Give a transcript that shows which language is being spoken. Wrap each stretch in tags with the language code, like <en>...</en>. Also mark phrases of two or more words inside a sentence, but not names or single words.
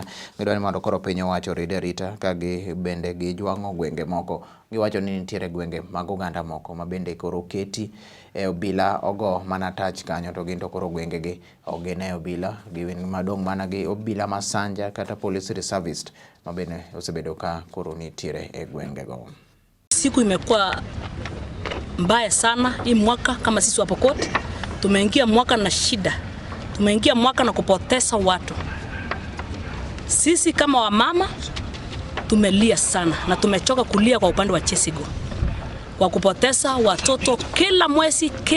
<luo>Gidwaro ni mondo koro piny owacho orid arita ka bende gijwang'o gwenge moko. Giwacho ni nitiere gwenge mag oganda moko ma bende koro keti e obila ogo mana tach kanyo, to gin to koro gwengegi ogene obila giwin madong' mana gi obila masanja kata</luo> <en>police reservice</en> <luo>ma bende osebedo ka koro nitiere e gwengego.</luo> <sw>Siku imekuwa mbaya sana hii mwaka. Kama sisi wa Pokot tumeingia mwaka na shida, tumeingia mwaka na kupoteza watu. Sisi kama wamama tumelia sana na tumechoka kulia kwa upande wa Chesegon kwa kupoteza watoto kila mwezi.</sw>